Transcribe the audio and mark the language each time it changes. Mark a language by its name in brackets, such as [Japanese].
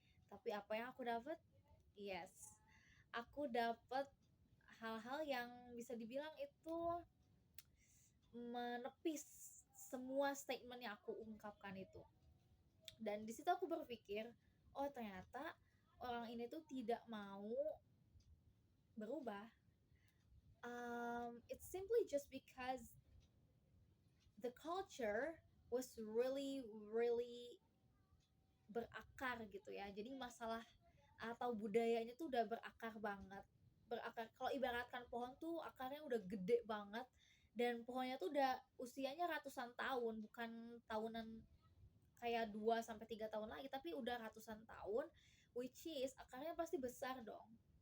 [Indonesian] Tapi apa yang aku dapat? Yes, aku dapat hal-hal yang bisa dibilang itu menepis semua statement yang aku ungkapkan itu. Dan di situ aku berpikir, oh ternyata orang ini tuh tidak mau berubah. [English] It's simply just because the culture was really really [Indonesian] berakar gitu ya. Jadi masalah atau budayanya tuh udah berakar banget. Berakar, kalau ibaratkan pohon tuh akarnya udah gede banget, dan pohonnya tuh udah usianya ratusan tahun, bukan tahunan kayak 2 sampai 3 tahun lagi, tapi udah ratusan tahun, [English] which is [Indonesian] akarnya pasti besar dong.